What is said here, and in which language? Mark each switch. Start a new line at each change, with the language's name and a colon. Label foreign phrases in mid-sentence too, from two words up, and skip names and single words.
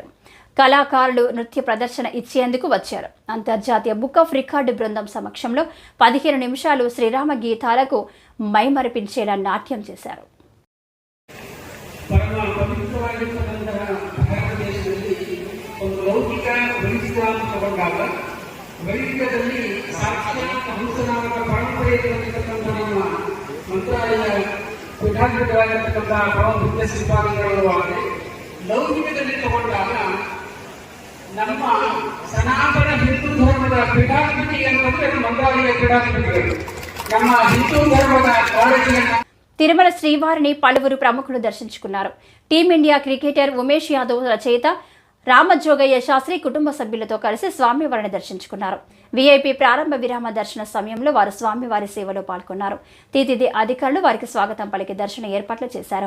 Telugu: కళాకారులు నృత్య ప్రదర్శన ఇచ్చేందుకు వచ్చారు. అంతర్జాతీయ బుక్ ఆఫ్ రికార్డు బృందం సమక్షంలో 15 నిమిషాలు శ్రీరామ గీతాలకు మైమరిపించేలా నాట్యం చేశారు. పరమ పవిత్రమైనటువంటి
Kannada: భారతదేಶದಲ್ಲಿ ಒಂದು ಲೌಕಿಕ ವೈಜ್ಞಾನಿಕವಾದ ವೈದ್ಯದಲ್ಲಿ ಸಾಕ್ಷಾತ್ ಹಂಸನಾಮಕ ಪರಂಪರೆಯಲ್ಲಿರತಕ್ಕಂಥ ನಮ್ಮ ಮಂತ್ರಾಲಯ ಪೀಠಾಧಿಪತಿಯಾಗಿರ್ತಕ್ಕಂಥ ಪರಮ ವಿದ್ಯಾ ಶ್ರೀಪಾದಂಗಳವಾದರೆ ಲೌಕಿಕದಲ್ಲಿ ತಗೊಂಡಾಗ ನಮ್ಮ ಸನಾತನ ಹಿಂದೂ ಧರ್ಮದ ಪೀಠಾಧಿಪತಿ ಅಂತಂದ್ರೆ ಮಂತ್ರಾಲಯ ಪೀಠಾಧಿಪತಿಗಳು ನಮ್ಮ ಹಿಂದೂ ಧರ್ಮದ ಕಾಳಜಿಯನ್ನು
Telugu: తిరుమల శ్రీవారిని పలువురు ప్రముఖులు దర్శించుకున్నారు. టీమిండియా క్రికెటర్ ఉమేష్ యాదవ్, రచయిత రామజోగయ్య శాస్త్రి కుటుంబ సభ్యులతో కలిసి స్వామివారిని దర్శించుకున్నారు. వీఐపీ ప్రారంభ విరామ దర్శన సమయంలో వారు స్వామివారి సేవలో పాల్గొన్నారు. టీటీడీ అధికారులు వారికి స్వాగతం పలికి దర్శన ఏర్పాట్లు చేశారు.